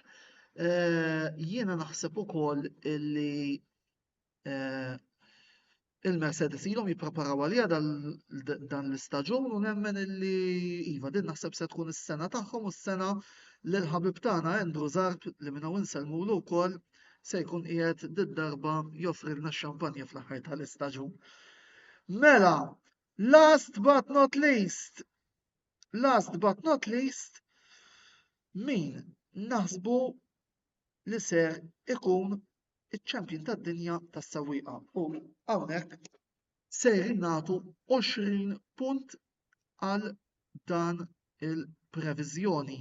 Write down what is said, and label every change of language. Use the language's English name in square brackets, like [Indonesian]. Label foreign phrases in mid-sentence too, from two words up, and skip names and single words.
[Maltese] Jiena naħseb ukoll illi il-Mercedes ilhom jippreparaw għaliha dan l-istaġun u nemmen illi iva din naħseb se tkun is-sena tagħhom u s-sena li l-ħabib tagħna Andrew Zarb li minn hawn insellmulu wkoll se jkun qiegħed darba joffrilna x-xampanja fl-aħħar tal-istaġun. Mela, [English] last but not least, [Maltese] min naħsbu li ser ikun iċ-champion tad-dinja tas-sewwieqa u hawnhekk ser nagħtu 20 punt għal dan il-previżjoni.